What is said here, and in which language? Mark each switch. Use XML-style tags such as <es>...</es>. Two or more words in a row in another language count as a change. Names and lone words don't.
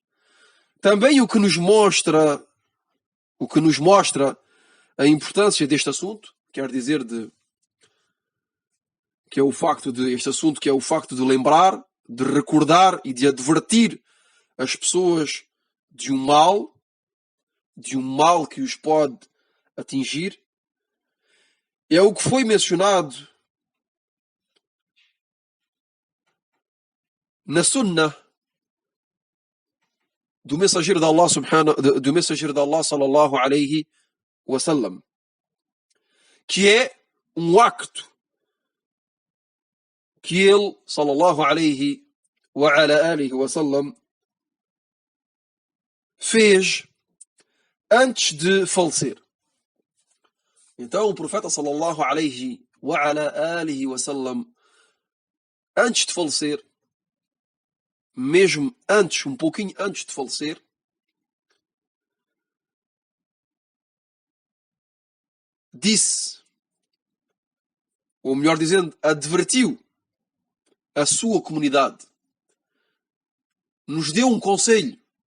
<pt>Também o que nos mostra a importância deste assunto, quer dizer que é o facto de lembrar, de recordar e de advertir as pessoas de um mal que os pode atingir, é o que foi mencionado na Sunnah do mensageiro de Allah</pt> <ar>صلى الله عليه وسلم,</ar> <pt>que é um acto que ele</pt> <ar>صلى الله عليه وسلم</ar> <pt>fez antes de falecer. Então o profeta</pt> <ar>صلى الله عليه وسلم,</ar> <pt>antes de falecer, mesmo antes, um pouquinho antes de falecer, disse, ou melhor dizendo, advertiu a sua comunidade, nos deu um conselho.</pt>